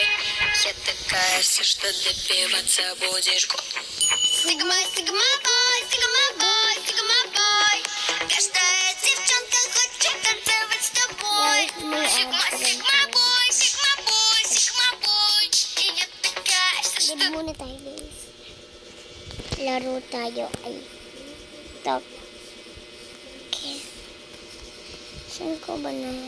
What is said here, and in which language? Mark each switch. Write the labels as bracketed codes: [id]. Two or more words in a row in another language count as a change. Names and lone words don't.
[ru] Я такая вся, что допиваться будешь. Сигма, сигма бой, сигма бой, сигма бой. Каждая девчонка хочет танцевать с тобой. Сигма, сигма бой, сигма бой, сигма бой. И я такая вся, что... [tl] Live muna tayo guys. Laro tayo ay top. Okay. Saan ko ba na?